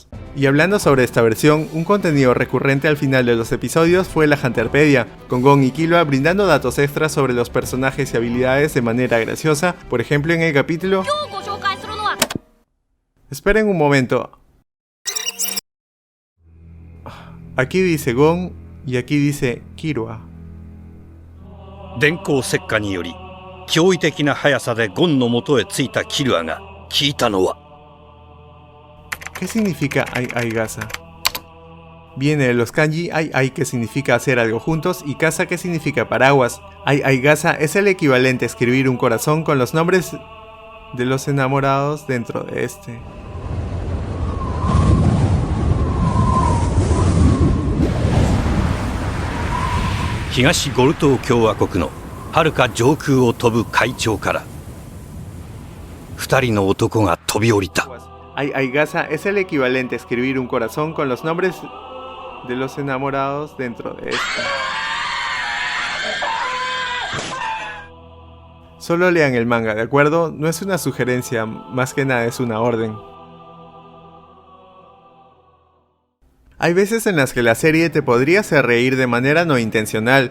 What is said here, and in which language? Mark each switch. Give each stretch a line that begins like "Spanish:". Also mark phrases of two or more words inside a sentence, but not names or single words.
Spanish: Y hablando sobre esta versión, un contenido recurrente al final de los episodios fue la Hunterpedia, con Gon y Killua brindando datos extras sobre los personajes y habilidades de manera graciosa, por ejemplo en el capítulo... Esperen un momento. Aquí dice Gon y aquí dice Killua.
Japanese: 電光石火により驚異的な速さでゴンの元へ着いたキルアが聞いたのは
Spanish: ¿Qué significa ai gasa? Viene de los kanji ai que significa hacer algo juntos y gasa que significa paraguas. Ai gasa es el equivalente a escribir un corazón con los nombres de los enamorados dentro de este.
Japanese: Higashi ゴルトー共和国の遥か上空を飛ぶ海潮から2人の男が飛び降りた
Spanish: Ai gasa es el equivalente a escribir un corazón con los nombres de los enamorados dentro de este. Solo lean el manga, ¿de acuerdo? No es una sugerencia, más que nada es una orden. Hay veces en las que la serie te podría hacer reír de manera no intencional.